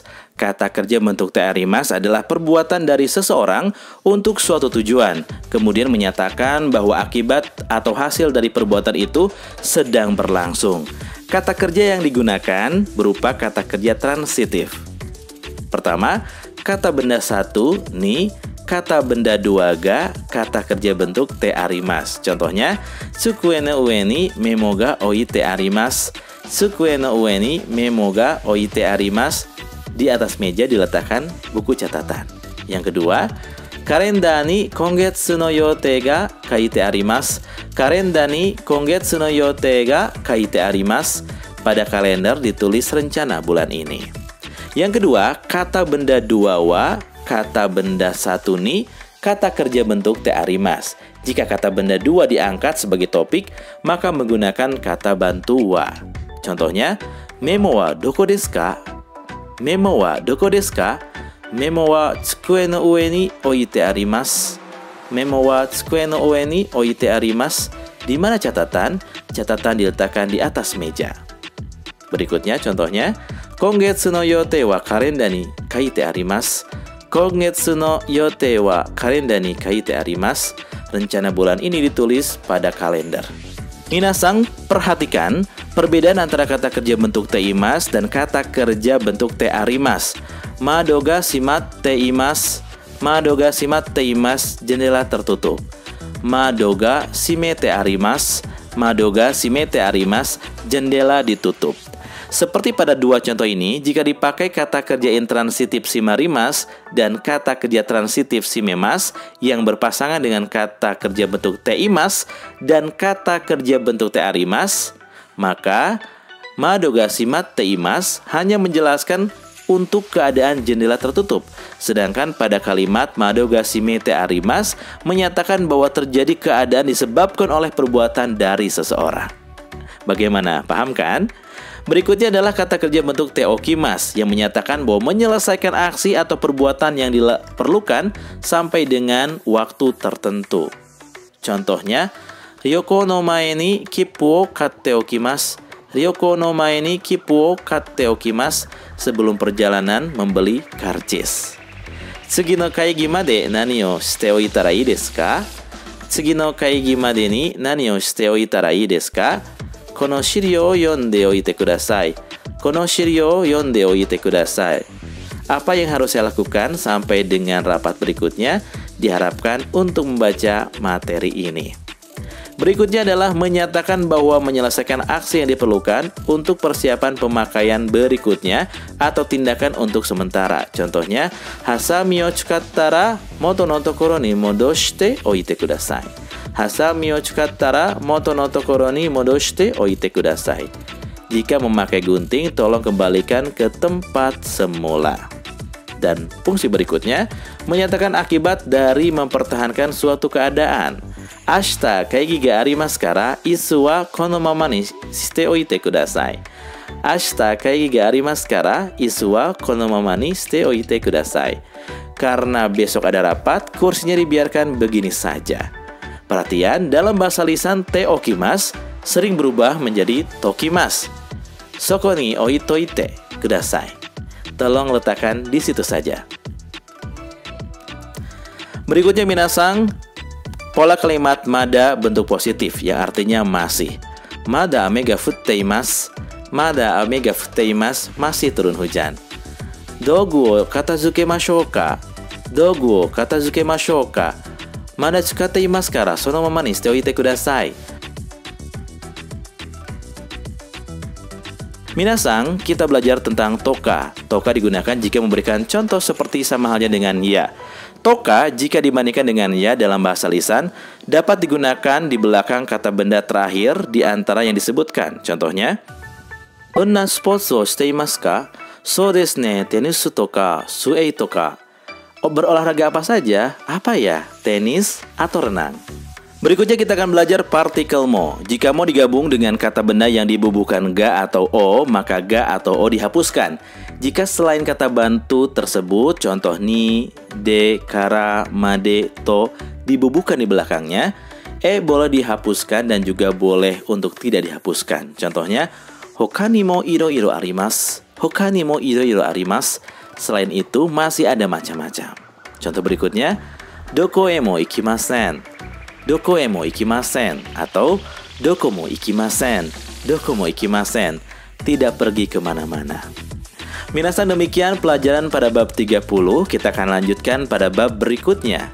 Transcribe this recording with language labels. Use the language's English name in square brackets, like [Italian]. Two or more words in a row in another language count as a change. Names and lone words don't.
[Indonesian] Kata kerja bentuk [Japanese] てあります [Indonesian] adalah perbuatan dari seseorang untuk suatu tujuan, kemudian menyatakan bahwa akibat atau hasil dari perbuatan itu sedang berlangsung. Kata kerja yang digunakan berupa kata kerja transitif. Pertama, kata benda satu, ni. Kata benda dua ga, kata kerja bentuk [Japanese] てあります. [Indonesian] Contohnya, [Japanese] 机の上にメモが置いてあります. 机の上にメモが置いてあります. [Indonesian] Di atas meja diletakkan buku catatan. Yang kedua, [Japanese] カレンダーに今月の予定が書いてあります. カレンダーに今月の予定が書いてあります. [Indonesian] Pada kalender ditulis rencana bulan ini. Yang kedua, kata benda dua wa, kata benda satu ni, kata kerja bentuk [Japanese] てあります. [Indonesian] Jika kata benda dua diangkat sebagai topik, maka menggunakan kata bantu wa. [Japanese] Contohnya, メモはどこですか? メモはどこですか？メモは机の上に置いてあります. メモは机の上に置いてあります. [Indonesian] Di mana catatan? Catatan diletakkan di atas meja. Berikutnya contohnya, [Japanese] 今月の予定はカレンダーに書いてあります. 今月の予定はカレンダーに書いてあります. [Indonesian] Rencana bulan ini ditulis pada kalender. Minasang, perhatikan perbedaan antara kata kerja bentuk [Japanese] ています [Indonesian] dan kata kerja bentuk [Japanese] てあります. 窓が閉まっています. 窓が閉まっています, [Indonesian] jendela tertutup. [Japanese] 窓が閉めてあります。窓が閉めてあります, [Indonesian] jendela ditutup. Seperti pada dua contoh ini, jika dipakai kata kerja intransitif shimarimas dan kata kerja transitif shimemas yang berpasangan dengan kata kerja bentuk [Japanese] ています [Indonesian] dan kata kerja bentuk [Japanese] てあります, [Indonesian] maka [Japanese] 窓が閉まっています [Indonesian] hanya menjelaskan untuk keadaan jendela tertutup. Sedangkan pada kalimat [Japanese] 窓が閉めてあります [Indonesian] menyatakan bahwa terjadi keadaan disebabkan oleh perbuatan dari seseorang. Bagaimana? Paham kan? Berikutnya adalah kata kerja bentuk [Japanese] ておきます [Indonesian] yang menyatakan bahwa menyelesaikan aksi atau perbuatan yang diperlukan sampai dengan waktu tertentu. Contohnya, [Japanese] 旅行の前に切符を買っておきます. 旅行の前に切符を買っておきます. [Indonesian] Sebelum perjalanan membeli karcis. [Japanese] 次の会議まで何をしておいたらいいですか? 次の会議までに何をしておいたらいいですか? この資料を読んでおいてください. この資料を読んでおいてください. [Indonesian] Apa yang harus saya lakukan sampai dengan rapat berikutnya? Diharapkan untuk membaca materi ini. Berikutnya adalah menyatakan bahwa menyelesaikan aksi yang diperlukan untuk persiapan pemakaian berikutnya atau tindakan untuk sementara. Contohnya, [Japanese] はさみを使ったら元の所に戻しておいてください. はさみを使ったら元の所に戻しておいてください. [Indonesian] Jika memakai gunting, tolong kembalikan ke tempat semula. Dan fungsi berikutnya menyatakan akibat dari mempertahankan suatu keadaan. [Japanese] 明日会議がありますから椅子はこのままにしておいてください. 明日会議がありますから椅子はこのままにしておいてください. [Indonesian] Karena besok ada rapat, kursinya dibiarkan begini saja. Perhatian, dalam bahasa lisan [Japanese] ておきます [Indonesian] sering berubah menjadi tokimas. [Japanese] そこに置いといてください. [Indonesian] Tolong letakkan di situ saja. Berikutnya minasang, pola kalimat mada bentuk positif yang artinya masih. [Japanese] まだ雨が降っています。まだ雨が降っています, [Indonesian] masih turun hujan. [Japanese] 道具を片付けましょうか？道具を片付けましょうか? まだ使っていますからそのままにしておいてください. [Indonesian] Minasang, kita belajar tentang toka. Toka digunakan jika memberikan contoh seperti sama halnya dengan ya. Toka jika dibandingkan dengan ya dalam bahasa lisan dapat digunakan di belakang kata benda terakhir di antara yang disebutkan. Contohnya, [Japanese] おんなスポーツをしていますか? そうですね、テニスとか、水泳とか. [Indonesian] Berolahraga apa saja? Apa ya? Tenis atau renang? Berikutnya kita akan belajar partikel mo. Jika mo digabung dengan kata benda yang dibubuhkan ga atau o, maka ga atau o dihapuskan. Jika selain kata bantu tersebut, contoh [Japanese] に、で、から, まで、と, [Indonesian] dibubuhkan di belakangnya, boleh dihapuskan dan juga boleh untuk tidak dihapuskan. Contohnya, [Japanese] ほかにもいろいろあります。ほかにもいろいろあります. [Indonesian] Selain itu, masih ada macam-macam. Contoh berikutnya, [Japanese] どこへも行きません. どこへも行きません. Atau どこも行きません。どこも行きません. [Indonesian] Tidak pergi kemana-mana. Minasan, demikian pelajaran pada bab 30. Kita akan lanjutkan pada bab berikutnya.